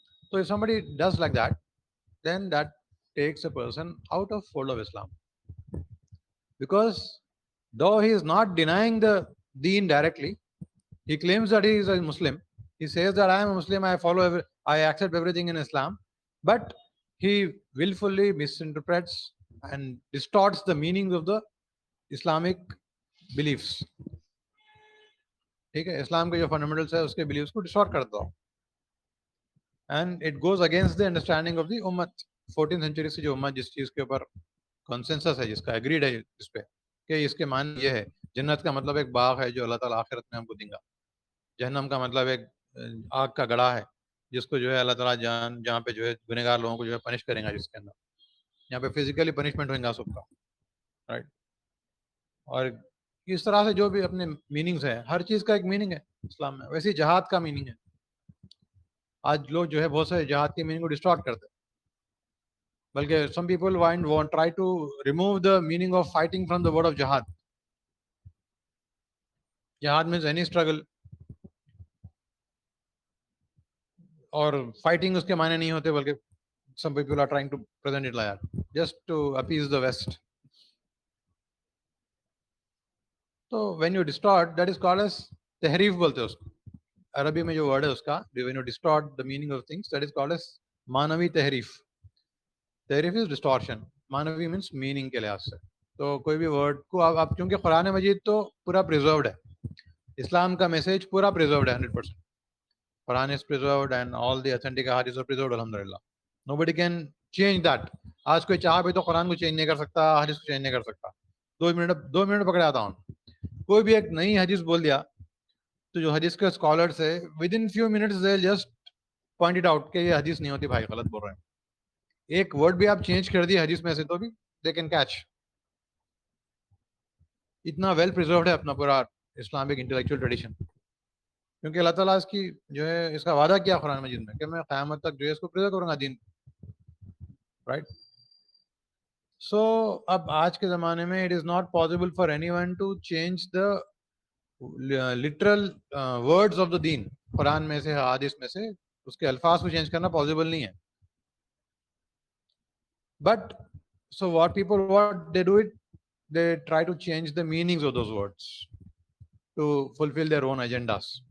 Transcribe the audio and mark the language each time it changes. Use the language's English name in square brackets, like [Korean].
[English] So if somebody does like that, then that takes a person out of fold of Islam, because though he is not denying the deen directly, he claims that he is a Muslim, he says that I am a Muslim, I accept everything in Islam, but he willfully misinterprets and distorts the meanings of the Islamic beliefs. [Urdu] ٹھیک ہے, اسلام کے جو fundamentals ہے اس کے beliefs کو ڈسٹارٹ کرتا ہوں, [English] And it goes against the understanding of the امت. [Urdu] 14th century سے جو امت جس چیز کے اوپر کنسنسس ہے, جس کا ایگریڈ ہے اس پہ کہ اس کے معنی یہ ہے, جنت کا مطلب ایک باغ ہے جو اللہ تعالیٰ آخرت میں ہم کو دیں گا, جہنم کا مطلب ایک آگ کا گڑھا ہے جس کو جو ہے اللہ تعالیٰ جہاں پہ جو ہے گنہگار لوگوں کو جو ہے پنش کریں گا, جس کے اندر یہاں پہ فزیکلی پنشمنٹ ہوئیں گا سب کا, رائٹ. اور اس طرح سے جو بھی اپنے میننگز ہیں, ہر چیز کا ایک میننگ ہے اسلام میں. ویسے جہاد کا میننگ ہے. آج لوگ جو ہے بہت سے جہاد کی میننگ کو ڈسٹارٹ کرتے ہیں, بلکہ [English] Some people want try to remove the meaning of fighting from the word of jihad. Jihad means any struggle, [Urdu] اور فائٹنگ اس کے معنی نہیں ہوتے, بلکہ [English] some people are trying to present it like that just to appease the West. So when you distort, that is called as [Urdu] تحریف بولتے ہیں اس کو. عربی میں جو ورڈ ہے اس کا, [English] when you distort the meaning of things, that is called as مانوی تحریف. [Urdu] تحریف [English] is distortion, [Urdu] Manvi [English] means meaning [Urdu] کے لحاظ سے. تو کوئی بھی ورڈ کو آپ چونکہ قرآن مجید تو پورا پریزروڈ ہے, اسلام کا میسج پورا پریزروڈ ہے 100%. [English] Quran is preserved and all the authentic hadiths are preserved, alhamdulillah. Nobody can change that. [Urdu] آج کوئی چاہ بھی تو قرآن کو چینج نہیں کر سکتا, حدیث کو چینج نہیں کر سکتا. 2 منٹ پکڑے آتا ہوں, کوئی بھی ایک نئی حدیث بول دیا تو جو حدیث کے اسکالرس ہے [English] with in few minutes they just point it out [Urdu] کہ یہ حدیث نہیں ہوتی بھائی, غلط بول رہے ہیں. ایک ورڈ بھی آپ چینج کر دیے حدیث میں سے تو بھی [English] They can catch. [Urdu] اتنا ویل پریزروڈ ہے اپنا پورا اسلامک انٹلیکچوئل ٹریڈیشن, کیونکہ اللہ تعالیٰ اس کی جو ہے اس کا وعدہ کیا قرآن مجید میں کہ میں قیامت تک جو ہے اس کو پریزرو کروں گا دین, رائٹ. [English] so [Urdu] اب آج کے زمانے میں [English] It is not possible for anyone to change the literal words of the دین. [Urdu] قرآن میں سے حدیث میں سے اس کے الفاظ کو چینج کرنا پاسبل نہیں ہے. [English] But so what people they do it, they try to change the meanings of those words to fulfil their own agendas.